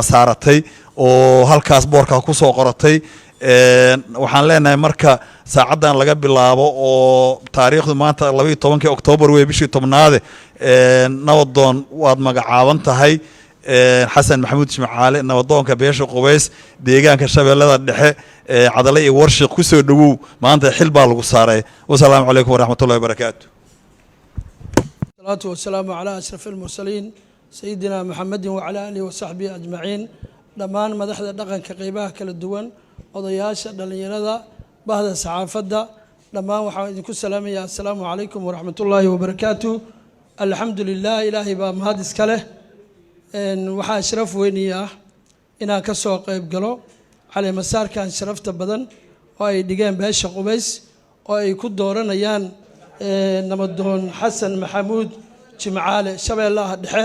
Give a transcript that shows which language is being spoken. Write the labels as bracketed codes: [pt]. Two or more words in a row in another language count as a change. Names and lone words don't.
[so] saaratay oo halkaas boorka ku soo qoratay waxaan leenahay marka saacadan laga bilaabo oo taariikhdu maanta 12 Oktoobar way bishii 10aad nabadoon waad magacaaban tahay xasan maxamuud jimcaale nabadoonka beesha Qubays deegaanka Shabeellada Dhexe cadalay iyo warshiq ku soo dhawow maanta xil baa lagu saaray [ar] والسلام عليكم ورحمة الله وبركاته الصلاة والسلام على أشرف المرسلين سيدنا محمد وعلى آله وصحبه أجمعين [so] dhammaan madaxda dhaqanka qaybaha kala duwan odayaasha dhalinyarada bahda saxaafadda dhammaan waxaan idinku salaamayaa [ar] السلام عليكم ورحمة الله وبركاته [so] alxamdulilah ilaahay baa mahad iska leh waxaa sharaf weyni ah inaan ka soo qayb galo caleema saarkan sharafta badan oo ay dhigeen beesha Qubays oo ay ku dooranayaan nabadoon xasan maxamuud jimcaale shabeellaha dhexe